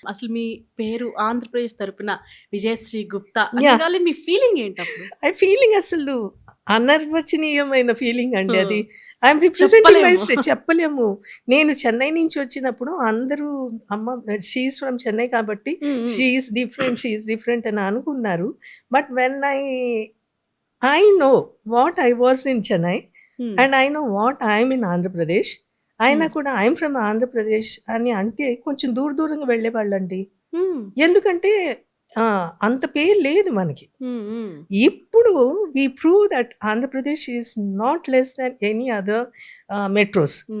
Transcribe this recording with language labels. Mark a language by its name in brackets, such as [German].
[Telugu] అసలు మీ పేరు ఆంధ్రప్రదేశ్ తరపున విజయశ్రీ గుప్తా అనగానే మీ ఫీలింగ్ ఏంటి అప్పుడు? ఐ ఫీలింగ్ అసలు అనర్వచనీయమైన ఫీలింగ్ అండి అది. [English] I'm representing my state. [Telugu] చెప్పలేము. నేను చెన్నై నుంచి వచ్చినప్పుడు అందరూ అమ్మ [English] she is from Chennai [Telugu] కాబట్టి [English] she is different [Telugu] అని అనుకున్నారు. [English] But when I know what I was in Chennai and I know what I am in Andhra Pradesh. [Telugu] అయినా కూడా [English] I'm from Andhra Pradesh [Telugu] అని అంటే కొంచెం దూరంగా వెళ్ళేవాళ్ళండి. ఎందుకంటే అంత పేరు లేదు మనకి. ఇప్పుడు [English] We prove that Andhra Pradesh is not less than any other metros.